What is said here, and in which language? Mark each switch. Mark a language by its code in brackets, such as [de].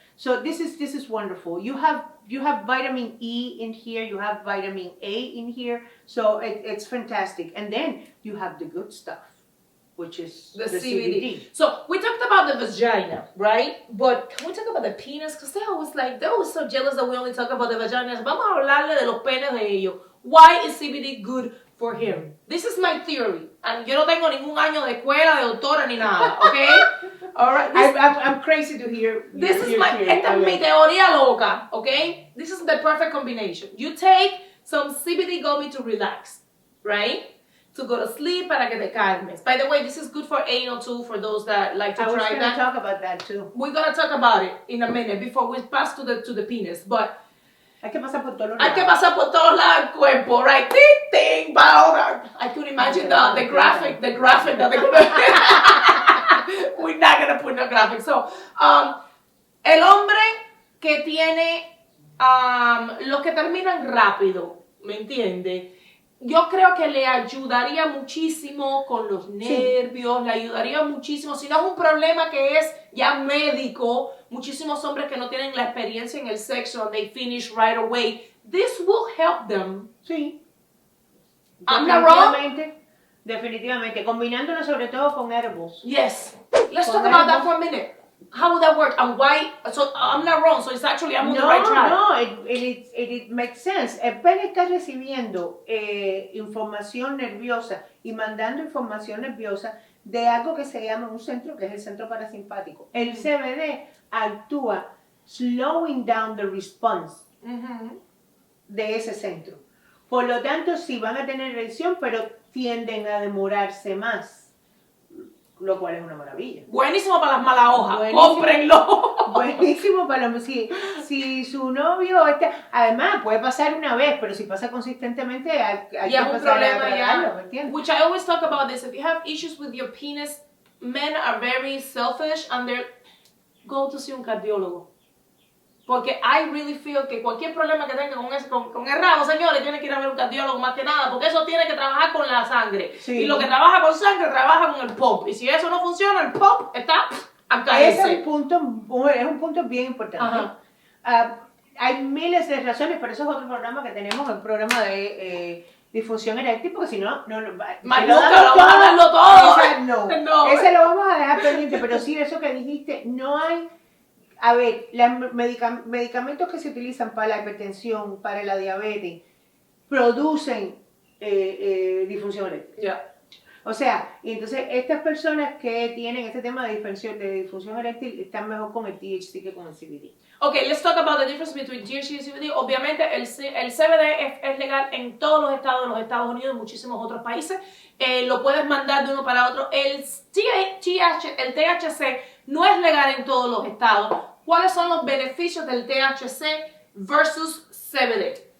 [en] So this is wonderful. You have vitamin E in here, you have vitamin A in here, so it's fantastic. And then you have the good stuff, which is the CBD. So we talked about the vagina, right? But can we talk about the penis? Because they're always so jealous that we only talk about the vaginas. [es] Vamos a hablarle de los penes de ellos. [en] Why is CBD good for him? This is my theory. And [es] yo no tengo ningún año de escuela, de doctora, ni nada, okay? [en] All right. I'm crazy to hear. This is [es] esta es mi teoría loca, okay? [en] This is the perfect combination. You take some CBD gummy to relax, right? To go to sleep, [es] para que te calmes. [en] By the way, this is good for anal too, for those that like to try that. I was going to talk about that too. We're going to talk about it in a minute before we pass to the penis, but [es] hay que pasar por todos lados. Hay que pasar por todos lados del cuerpo, right? Ting, ting, ahora. [en] I could imagine the graphic that they're going to... We're not going to put no graphic. [es] So, el hombre que tiene los que terminan rápido, ¿me entiende? Yo creo que le ayudaría muchísimo con los nervios, le ayudaría muchísimo. Si no es un problema que es ya médico, muchísimos hombres que no tienen la experiencia en el sexo [en] and they finish right away, this will help them. [es] Sí. [en] I'm not wrong? [es] Definitivamente. Combinándolo sobre todo con herbals. [en] Yes. Let's talk about that for a minute. How would that work and why? So I'm not wrong. So it's actually I'm on the right track. No, it makes sense. [es] El pene está recibiendo información nerviosa y mandando información nerviosa de algo que se llama un centro, que es el centro parasimpático. El CBD actúa [en] slowing down the response [es] de ese centro. Por lo tanto, sí van a tener erección, pero tienden a demorarse más. Lo cual es una maravilla. Buenísimo para las malas hojas. ¡Cómprenlo! Buenísimo para los... Si su novio está... Además, puede pasar una vez, pero si pasa consistentemente, hay que pasar a tratarlo, ¿me entiendes? [en] Which I always talk about this. If you have issues with your penis, men are very selfish and they're... Go to see [es] un cardiólogo. Porque [en] I really feel [es] que cualquier problema que tenga con el rabo, señores, tiene que ir a ver un cardiólogo más que nada, porque eso tiene que trabajar con la sangre. Sí. Y lo que trabaja con sangre, trabaja con el pop. Y si eso no funciona, el pop está a caerse. Ese es un punto bien importante. Hay miles de razones, pero eso es otro programa que tenemos, el programa de disfunción eréctil, porque si no, más nunca lo vamos a darlo todo. No, ese lo vamos a dejar pendiente, pero sí, eso que dijiste, no hay... A ver, los medicamentos que se utilizan para la hipertensión, para la diabetes, producen disfunción eréctil. [en] Yeah. [es] O sea, y entonces estas personas que tienen este tema de disfunción eréctil están mejor con el THC que con el CBD. [en] Okay, let's talk about the difference between THC y CBD. [es] Obviamente el CBD es legal en todos los estados de los Estados Unidos y en muchísimos otros países. Lo puedes mandar de uno para otro. El THC no es legal en todos los estados. ¿Cuáles son los beneficios del THC versus CBD?